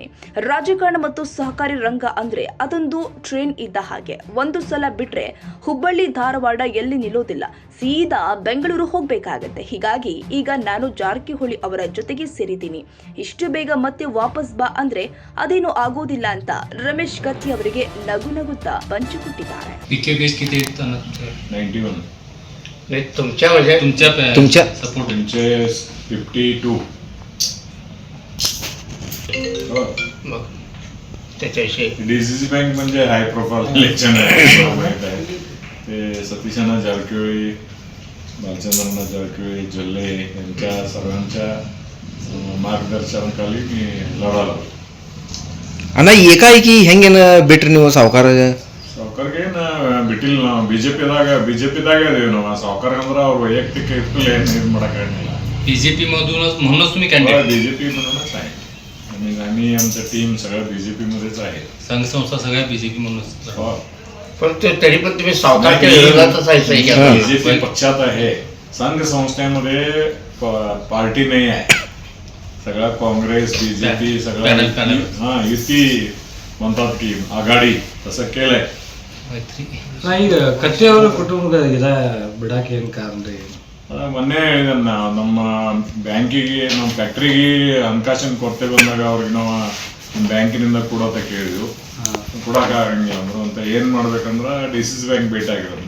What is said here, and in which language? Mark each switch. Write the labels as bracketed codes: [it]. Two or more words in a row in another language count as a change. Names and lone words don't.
[kn] ರಾಜಕಾರಣ ಮತ್ತು ಸಹಕಾರಿ ರಂಗ ಅಂದ್ರೆ ಅದೊಂದು ಟ್ರೈನ್ ಇದ್ದ ಹಾಗೆ. ಒಂದು ಸಲ ಬಿಟ್ರೆ ಹುಬ್ಬಳ್ಳಿ ಧಾರವಾಡ ಎಲ್ಲಿ ನಿಲ್ಲೋದಿಲ್ಲ, ಸೀದಾ ಬೆಂಗಳೂರು ಹೋಗ್ಬೇಕಾಗತ್ತೆ. ಹೀಗಾಗಿ ಈಗ ನಾನು ಜಾರಕಿಹೊಳಿ ಅವರ ಜೊತೆಗೆ ಸೇರಿದ್ದೀನಿ. ಇಷ್ಟು ಬೇಗ ಮತ್ತೆ ವಾಪಸ್ ಬಾ ಅಂದ್ರೆ ಅದೇನು ಆಗೋದಿಲ್ಲ ಅಂತ ರಮೇಶ್ ಕತ್ತಿ ಅವರಿಗೆ ನಗು ನಗುತ್ತಾ पंचकुट्टिದ್ದಾರೆ. [mr] पीकेबीएस किती 91 नाही तुमच्या सपोर्ट 52 मग त्याच्याविषयी डीसीसी बँक म्हणजे हाय प्रोफाईल इलेक्शन आहे. ते सतीशांना जारकिहोळी, बालचंद्रांना जारकिहोळी, जल्ले यांच्या सर्वांच्या मार्गदर्शनाखाली मी लढालो. [kn] ಅಣ್ಣ ಏಕಾಏಕಿ ಹೆಂಗೇನ ಬಿಟ್ರಿ ನೀವು ಸಾವುಕಾರ? ಸಾವುಕಾರ್ಗೆ ಬಿಟ್ಟಿಲ್ಲ ನಾವು. ಬಿಜೆಪಿದಾಗ ಇದೀವಿ ನಾವು. ಸಾವುಕಾರ ಅಂದ್ರೆ ಅವ್ರ ವೈಯಕ್ತಿಕ ಇತ್ತು ಏನು ಇದು ಮಾಡೋಕ್ಕಾಗಲಿಲ್ಲ. [mr] बीजेपी मधूनच म्हणूनच तुम्ही कॅन्डिडेट? बीजेपी मधूनच आहे. आम्ही आमचं टीम सगळं बीजेपी मध्येच आहे. संघ संस्था सगळ्या बीजेपी म्हणूनच. पण तरी पण तुम्ही सावकारच्या विरोधातच आहे. बीजेपी पक्षात आहे. संघ संस्थेमध्ये पार्टी नाही आहे. सगळा काँग्रेस बीजेपी सगळं युती म्हणतात की आघाडी तसं केलंय. [kn] ಈಗ ಕತ್ತಿಯವರ ಕುಟುಂಬದ ಬಿಡಾಕ ಏನ್ ಕಾರಣ ರೀ? ಮೊನ್ನೆ ನಮ್ಮ ಬ್ಯಾಂಕಿಗೆ ನಮ್ಮ ಫ್ಯಾಕ್ಟ್ರಿಗೆ ಹಣಕಾಸಿನ ಕೊರತೆ ಬಂದಾಗ ಅವ್ರಿಗೆ ನಾವು ಬ್ಯಾಂಕಿನಿಂದ ಕೊಡೋತ ಕೇಳಿದ್ವು. ಕೊಡೋಕೆ ಆಗಂಗಿಲ್ಲ ಅಂದರು ಅಂತ ಏನು ಮಾಡ್ಬೇಕಂದ್ರೆ ಡಿಸಿಸಿ ಬ್ಯಾಂಕ್ ಭೇಟಿ ಆಗಿರೋದು.